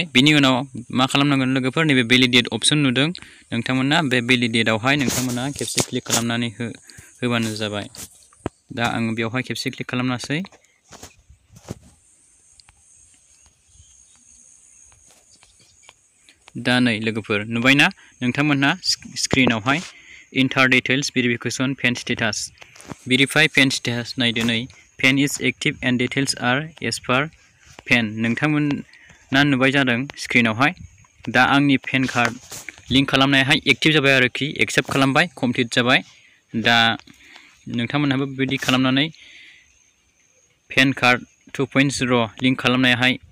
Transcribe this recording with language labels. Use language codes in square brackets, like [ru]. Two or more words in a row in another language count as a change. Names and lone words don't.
[brx] बिनि उनाव मा खालामनांगोन लोगोफोर नैबे [en] validate option [brx] नुदों नोंथांमोना बे भेलिडेटआवहाय नोंथांमोना खेबसे क्लिक खालामनानै होबानो जाबाय। दा आं बेवहाय खेबसे क्लिक खालामनोसै। दा नै लोगोफोर नुबायना नोंथांमोनहा स्क्रिनावहाय [en] Enter details verification pen status. Verify pen status [brx] नायदो नै [en] pen is active and details are as per pen. [brx] नोंथांमोना नुबाय जादों स्क्रिनावहाय दा आंनि [en] PAN card [brx] लिंक खालामनायाहाय एक्टिभ जाबाय आरोखि एक्सेप्ट खालामबाय कमप्लिट जाबाय दा नोंथांमोनहाबो बेबायदि खालामनानै [en] PAN card [brx] 2.0 लिंक खालामनायाहाय